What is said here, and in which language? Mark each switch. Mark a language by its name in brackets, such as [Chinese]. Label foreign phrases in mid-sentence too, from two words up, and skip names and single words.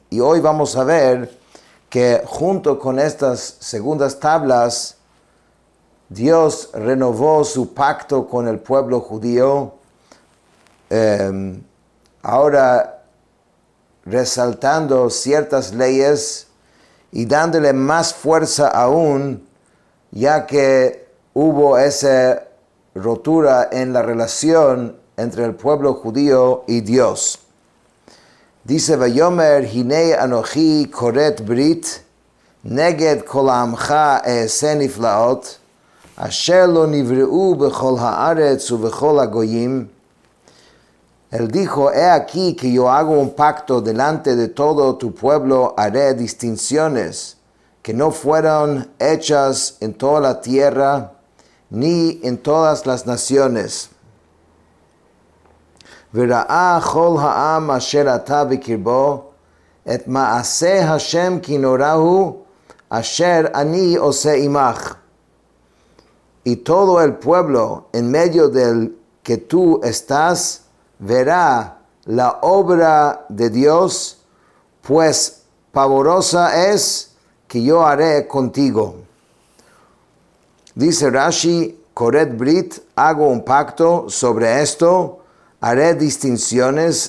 [Spanish] Y hoy vamos a ver que junto con estas segundas tablas, Dios renovó su pacto con el pueblo judío, ahora resaltando ciertas leyes y dándole más fuerza aún, ya que hubo esa rotura en la relación entre el pueblo judío y Dios. Dice, [Hebrew] ויאמר הנה אנכי כורת ברית נגד כל עמך אעשה נפלאות אשר לא נבראו בכל הארץ ובכל הגוים. [Spanish] Él dijo, he aquí que yo hago un pacto delante de todo tu pueblo, haré distinciones que no fueron hechas en toda la tierra, ni en todas las naciones. [Hebrew] וראה כל העם אשר אתה בקרבו את מעשה השם כי נורא הוא אשר אני עשה עמך. [Spanish] Y todo el pueblo en medio del que tú estás, verá la obra de Dios, pues pavorosa es que yo haré contigo. Dice Rashi, [Hebrew] כורת ברית, [Spanish] hago un pacto sobre esto, haré distinciones.